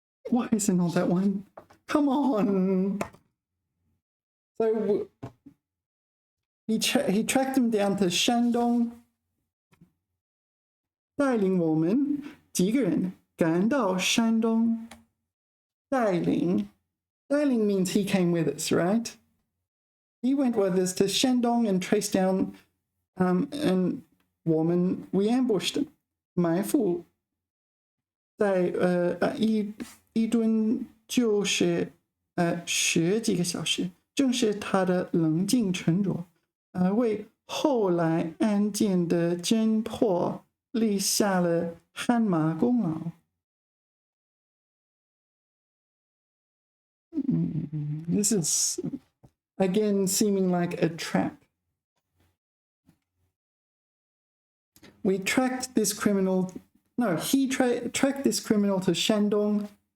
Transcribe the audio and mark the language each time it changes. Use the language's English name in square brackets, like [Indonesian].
[English] Why is it not that one? Come on. So he tracked him down to [Chinese] 山东，带领我们几个人赶到山东。 [English] 带领 means he came with us, right? He went with us to Shandong and traced down, and we ambushed him. [Chinese] 埋伏在一顿就是10几个小时，正是他的冷静沉着，为后来案件的侦破立下了汗马功劳。 [English] This is again seeming like a trap. We tracked this criminal. No, he tracked this criminal to Shandong.